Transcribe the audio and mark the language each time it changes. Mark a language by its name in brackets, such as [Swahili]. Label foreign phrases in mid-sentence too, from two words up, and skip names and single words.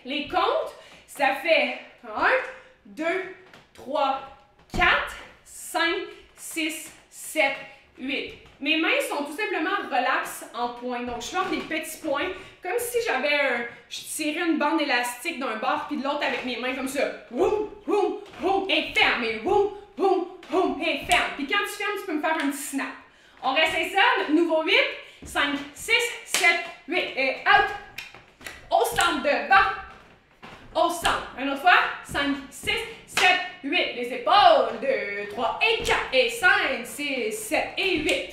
[French] Les comptes, ça fait 1, 2, 3, 4, 5, 6, 7, 8. Mes mains sont tout simplement relaxes en points. Donc, je forme des petits points, comme si je tirais une bande élastique d'un bord puis de l'autre avec mes mains comme ça. Woum, woum, woum, et ferme, et woum, woum, woum, et ferme. Puis quand tu fermes, tu peux me faire un petit snap. On réessaye ça, nouveau 8, 5, 6, 7, 8, et out. Au centre, devant. Au centre. Une autre fois, 5, 6, 7, 8. Les épaules, 2, 3 et 4, et 5, 6, 7 et 8.